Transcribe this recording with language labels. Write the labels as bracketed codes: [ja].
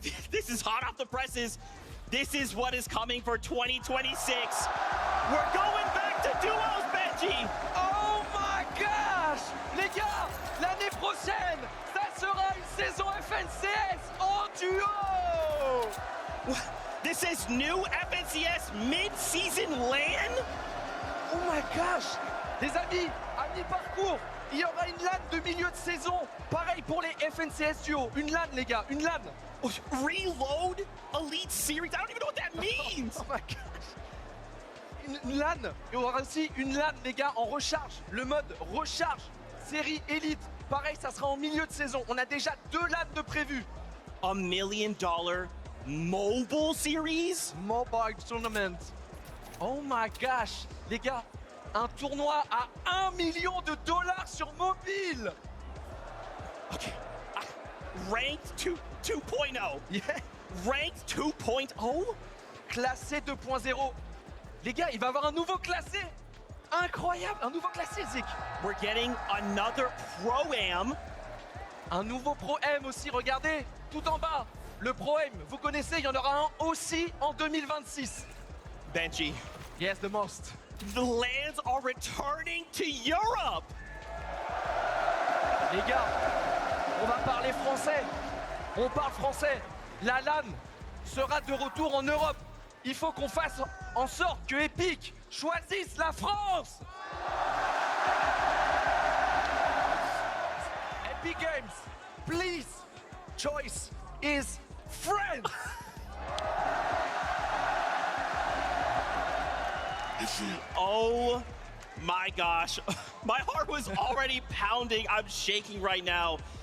[en] This is hot off the presses. This is what is coming for 2026. We're going back to duos, Benji. Oh my gosh! [fr] Les gars, l'année prochaine, ça sera une saison FNCS en duo! [en] This is new FNCS mid-season LAN? Oh my gosh! [fr] Les amis, à mi-parcours, il y aura une LAN de milieu de saison. Pareil pour les FNCS duo. Une LAN, les gars, une LAN. [en] Reload Elite Series? I don't even know what that means! Oh my gosh! [fr] Une LAN. Il y aura aussi une LAN, les gars, en recharge. Le mode recharge. Série Elite. Pareil, ça sera en milieu de saison. On a déjà 2 LAN de prévues. [en] $1 million mobile series? Mobile Tournament. Oh my gosh! [fr] Les gars, un tournoi à $1 million sur mobile! [en] Okay. Ranked 2.0. Yeah. Ranked 2.0? [fr] Classé 2.0. Les gars, il va y avoir un nouveau classé. Incroyable, un nouveau classé, Zik. [en] We're getting another Pro-Am. [fr] Un nouveau Pro-M aussi, regardez, tout en bas. Le Pro-M, vous connaissez, il y en aura un aussi en 2026. [en] Benji, Yes, the most. the lands are returning to Europe. [fr] Les gars, on va parler français. On parle français. La LAN sera de retour en Europe. Il faut qu'on fasse en sorte que Epic choisisse la France. [en] Epic Games, please, choice is France. Oh my gosh. My heart was already pounding. I'm shaking right now.